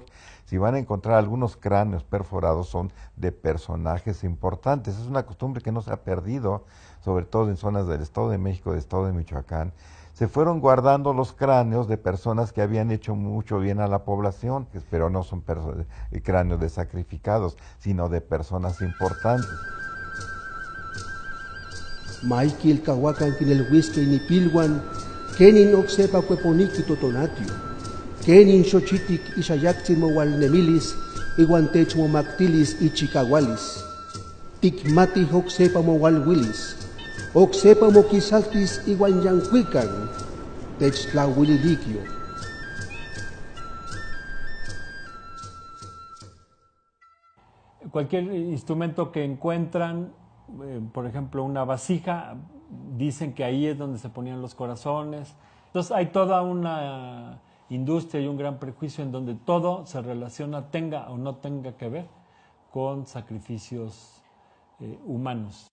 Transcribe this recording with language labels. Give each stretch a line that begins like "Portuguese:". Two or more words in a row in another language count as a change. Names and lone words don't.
Spanish: Si van a encontrar algunos cráneos perforados son de personajes importantes. Es una costumbre que no se ha perdido, sobre todo en zonas del Estado de México, del Estado de Michoacán. Se fueron guardando los cráneos de personas que habían hecho mucho bien a la población, pero no son cráneos de sacrificados, sino de personas importantes.
Nahuatl languages: Maikil kawakan kinelhuisque ni pilwan, kenin oksepa cueponiki totonatio, kenin xochitic ixayactzin mowalnemilis, iguantech momactilis ichicahualis, tikmatih oksepa mowalwilis, oksepa moquisaltis iguan yancuican, techtlahuililiquio.
Spanish: Cualquier instrumento que encuentran, por ejemplo una vasija, dicen que ahí es donde se ponían los corazones. Entonces hay toda una industria y un gran prejuicio en donde todo se relaciona, tenga o no tenga que ver con sacrificios humanos.